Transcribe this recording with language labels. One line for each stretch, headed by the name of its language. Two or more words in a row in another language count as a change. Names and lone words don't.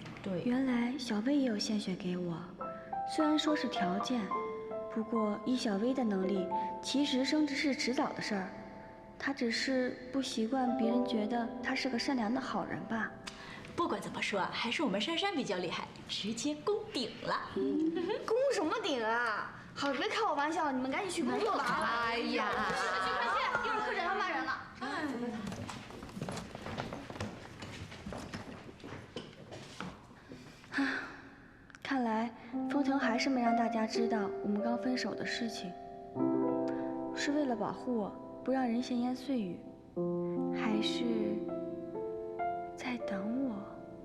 Chinese: 对，原來小薇也有獻血給我，雖然說是條件，不過以小薇的能力，其實升職是遲早的事兒。她只是不習慣別人覺得她是個善良的好人吧。不管怎麼說，還是我們珊珊比較厲害，直接攻頂了。攻什麼頂啊？好，別開我玩笑，你們趕緊去工作吧。哎呀，快去，一會兒科長要罵人了。看來風騰還是沒讓大家知道我們剛分手的事情，是為了保護我，不讓人閒言碎語，還是在等我？